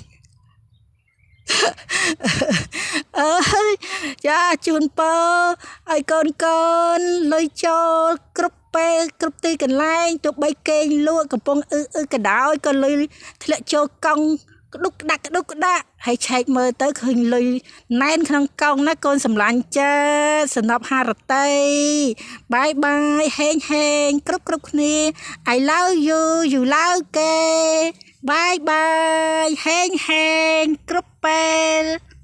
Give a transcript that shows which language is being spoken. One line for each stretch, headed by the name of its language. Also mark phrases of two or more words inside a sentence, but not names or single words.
Khmer: អើយចាជូនពរឲ្យកូនលុយចូលគ្រប់ពេលគ្រប់ទីកន្លែ ងទោះបីគេងលក់កំពុងក៏ដោយក៏លុយធ្លាក់ចូលកង់ក្ដុកក្ដាក់ហើយឆែកមើលទៅឃើញលុយណែនក្នុងកង់ណាកូនសម្លាញ់ចិត្តសំណប់ហារតីបាយហេងគ្រប់គ្នា
English: I love you you love
Khmer: គេបាយហេងគ្រប់ពេល